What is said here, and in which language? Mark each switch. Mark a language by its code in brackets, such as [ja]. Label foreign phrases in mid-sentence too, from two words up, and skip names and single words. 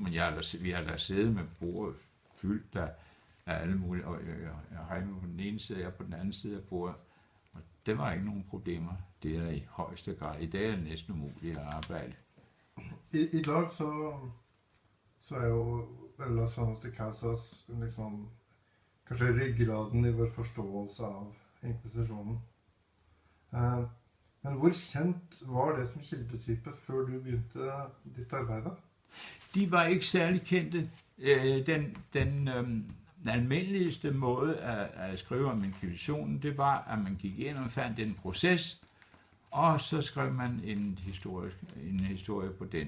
[da] Men vi har da siddet med bordet fyldt af alle mulige, og jeg har på den ene side, og på den anden side af bordet, og det var ikke nogen problemer. Det er i højeste grad. I dag er det næsten umuligt at arbejde. [no] I dag så er jo [es] Relaciones de Casas [no] liksom kanskje ryggraden i vår forståelse av inkvisisjonen. Men hvor kjent var det som kildetype før du begynte ditt arbeid? [da] De var ikke særlig kendte. Den almindeligste måde at skrive om inkvisitionen, det var, at man gik ind og fandt en proces, og så skrev man en historie på den.